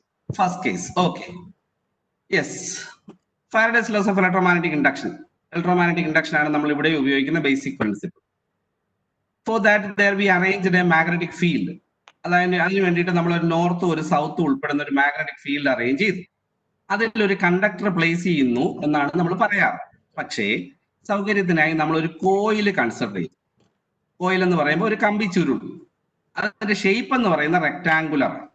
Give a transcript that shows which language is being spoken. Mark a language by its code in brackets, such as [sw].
[en] First case. Okay, yes. Faraday's laws of electromagnetic induction. [ml] Electromagnetic induction ആണ് നമ്മൾ ഇവിടെ ഉപയോഗിക്കുന്ന basic principle. [en] For that there we arranged a magnetic field. [ml] അതായത് അതിന് വേണ്ടിയിട്ട് നമ്മൾ ഒരു നോർത്തും ഒരു സൗത്തും ഉൾപ്പെടുന്ന ഒരു മാഗ്നറ്റിക് ഫീൽഡ് അറേഞ്ച് ചെയ്തു. അതിൽ ഒരു കണ്ടക്ടർ പ്ലേസ് ചെയ്യുന്നു എന്നാണ് നമ്മൾ പറയാറ്. പക്ഷേ സൗകര്യത്തിനായി നമ്മൾ ഒരു കോയിൽ കൺസിഡർ ചെയ്തു. കോയിൽ എന്ന് പറയുമ്പോൾ ഒരു കമ്പി ചുരുൾ. അതിന്റെ ഷേപ്പ് എന്ന് പറയുന്ന റെക്ടാങ്കുലർ.